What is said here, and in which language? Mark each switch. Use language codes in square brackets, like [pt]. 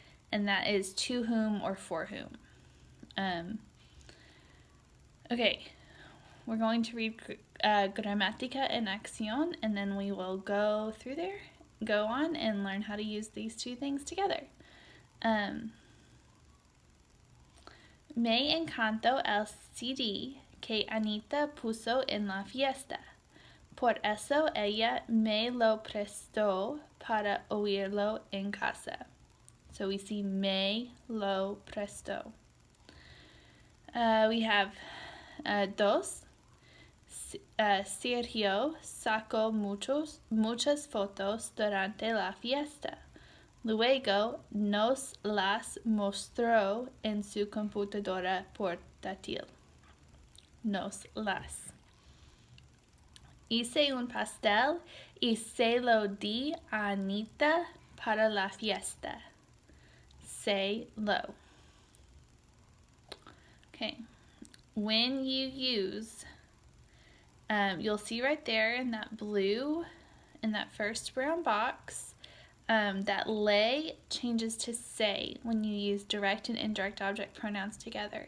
[en] And that is to whom or for whom. Okay, we're going to read Gramática en Acción, and then we will go on and learn how to use these two things together. [es] Me encantó el CD que Anita puso en la fiesta. Por eso ella me lo prestó para oírlo en casa. [en] So we see [es] me lo prestó. [en] We have dos. [es] Sergio sacó muchas fotos durante la fiesta. Luego nos las mostró en su computadora portátil. Nos las. Hice un pastel y se lo di a Anita para la fiesta. Say lo. [en] Okay. When you use, you'll see right there in that blue, in that first brown box, that le changes to say when you use direct and indirect object pronouns together.